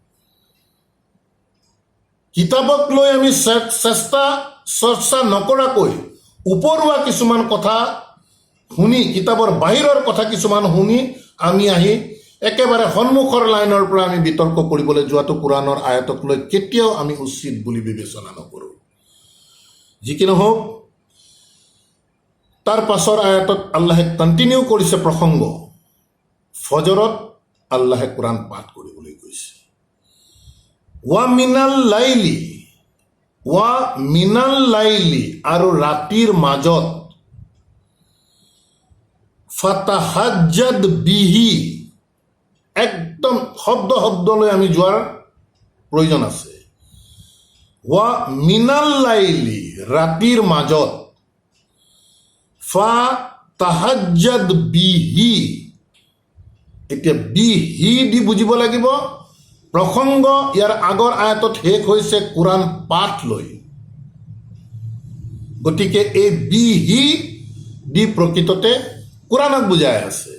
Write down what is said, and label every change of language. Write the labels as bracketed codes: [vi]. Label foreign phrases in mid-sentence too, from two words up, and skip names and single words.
[as] কিতাপক লৈ আমি চেষ্টা চৰ্চা নকৰাকৈ ওপৰুৱা কিছুমান কথা শুনি, কিতাপৰ বাহিৰৰ কথা কিছুমান শুনি আমি আহি একেবাৰে সন্মুখৰ লাইনৰ পৰা আমি বিতৰ্ক কৰিবলৈ যোৱাটো কোৰাণৰ আয়াতক লৈ কেতিয়াও আমি উচিত বুলি বিবেচনা নকৰোঁ। যি কি নহওক, তাৰ পাছৰ আয়াতত আল্লাহে কণ্টিনিউ কৰিছে প্ৰসংগ। ফজৰত আল্লাহে কোৰাণ পাঠ কৰিবলৈ কৈছে। [ar] ومن الليل [as] আৰু ৰাতিৰ মাজত [ar] فتهجد به, [as] একদম শব্দলৈ আমি যোৱাৰ প্ৰয়োজন আছে। [ar] ومن الليل, [as] ৰাতিৰ মাজত, [ar] فتهجد به. [as] এতিয়া বিহি দি বুজিব লাগিব। প্ৰসংগ ইয়াৰ আগৰ আয়াতত শেষ হৈছে কোৰাণ পাঠ লৈ। গতিকে এই বিহি দি প্ৰকৃততে কোৰাণক বুজাই আছে।